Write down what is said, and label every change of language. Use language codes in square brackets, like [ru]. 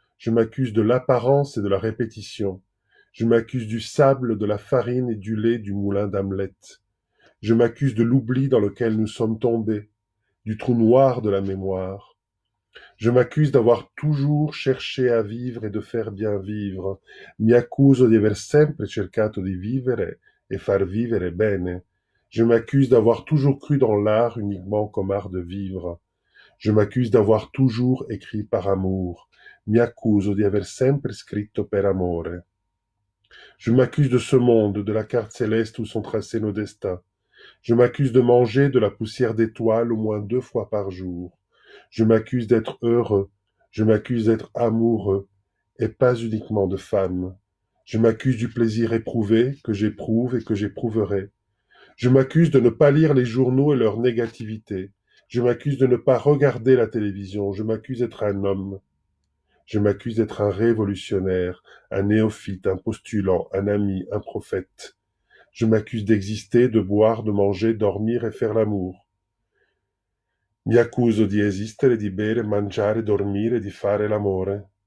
[fr] Je m'accuse de l'apparence et de la répétition. Je m'accuse du sable, de la farine et du lait du moulin d'Hamlet. Je m'accuse de l'oubli dans lequel nous sommes tombés, du trou noir de la mémoire. Je m'accuse d'avoir toujours cherché à vivre et de faire bien vivre. [it] Mi accuso di aver sempre cercato di vivere e far vivere bene. [fr] Je m'accuse d'avoir toujours cru dans l'art uniquement comme art de vivre. Je m'accuse d'avoir toujours écrit par amour. [it] Mi accuso di aver sempre scritto per amore. [fr] Je m'accuse de ce monde, de la carte céleste où sont tracés nos destins. Je m'accuse de manger de la poussière d'étoiles au moins 2 fois par jour. Je m'accuse d'être heureux. Je m'accuse d'être amoureux, et pas uniquement de femme. Je m'accuse du plaisir éprouvé, que j'éprouve et que j'éprouverai. Je m'accuse de ne pas lire les journaux et leur négativité. Je m'accuse de ne pas regarder la télévision. Je m'accuse d'être un homme. Je m'accuse d'être un révolutionnaire, un néophyte, un postulant, un ami, un prophète. Je m'accuse d'exister, de boire, de manger, dormir et faire l'amour. [it] Mi accuso di esistere, di bere, mangiare, dormire, di fare l'amore.